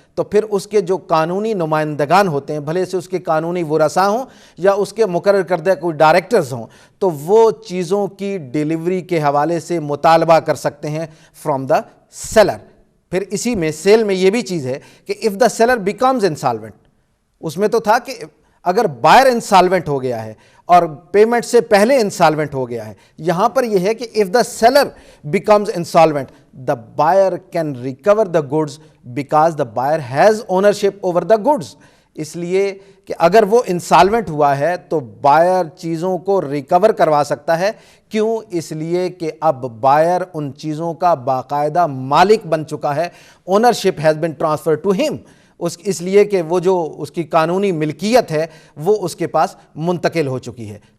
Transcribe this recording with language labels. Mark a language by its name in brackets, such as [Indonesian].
[Urdu] تو پھر اس کے جو قانونی نمائندگان ہوتے ہیں، بھلے سے اس کے قانونی ورثاء ہوں یا اس کے مقرر کردہ کوئی ڈائریکٹرز ہوں، تو وہ چیزوں کی ڈیلیوری کے حوالے سے مطالبہ کر سکتے ہیں [English] From the seller. [Urdu] پھر اسی میں سیل میں یہ بھی چیز ہے کہ [English] if the seller becomes insolvent، [Urdu] اس میں تو تھا کہ اگر بائر انسالوینٹ ہو گیا ہے اور پیمنٹ سے پہلے انسالوینٹ ہو گیا ہے. یہاں پر یہ ہے کہ [English] if the seller becomes insolvent, the buyer can recover the goods because the buyer has ownership over the goods. [Urdu] اس لیے کہ اگر وہ انسالوینٹ ہوا ہے تو بائر چیزوں کو ریکور کروا سکتا ہے. کیوں؟ اس لیے کہ اب بائر ان چیزوں کا باقاعدہ مالک بن چکا ہے. [English] Ownership has been transfer to him. [Urdu] اس لیے کہ وہ جو اس کی قانونی ملکیت ہے وہ اس کے پاس منتقل ہو چکی ہے.